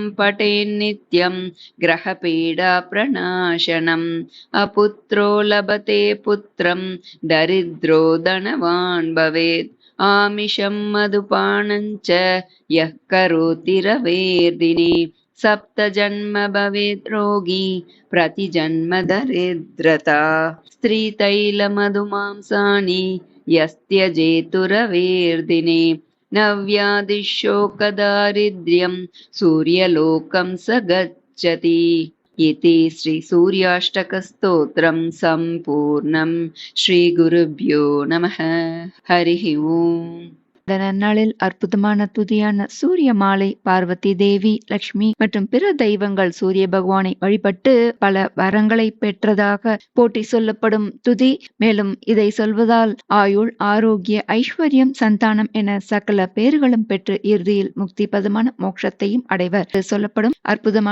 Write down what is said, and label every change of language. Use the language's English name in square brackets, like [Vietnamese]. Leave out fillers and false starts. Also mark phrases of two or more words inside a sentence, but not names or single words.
[Sanskrit] पठेन्नित्यं ग्रहपीडाप्रणाशनम् अपुत्रो लभते पुत्रं दरिद्रो धनवान् भवेत् आमिषं मधुपानं च यः करोति रवेर्दिने सप्तजन्म भवेत् रोगी प्रतिजन्म दरिद्रता स्त्रीतैलमधुमांसानि यस्त्यजेतु रवेर्दिने नव्यादिशोकदारिद्र्यं सूर्यलोकं स गच्छति इति श्री सूर्याष्टकस्तोत्रं सम्पूर्णं श्रीगुरुभ्यो नमः हरिः ओम् [Tamil] இந்த நன்னாளில் அற்புதமான துதியான சூரிய மாலை பார்வதி தேவி, லட்சுமி மற்றும் பிற தெய்வங்கள் சூரிய பகவானை வழிபட்டு பல வரங்களை பெற்றதாக போட்டி சொல்லப்படும் துதி. மேலும் இதை சொல்வதால் ஆயுள், ஆரோக்கிய, ஐஸ்வர்யம், சந்தானம் என சகல பேறுகளும் பெற்று இறுதியில் முக்தி பதமான மோட்சத்தையும் அடைவர் சொல்லப்படும் அற்புதமான ஸ்தோத்திரம்.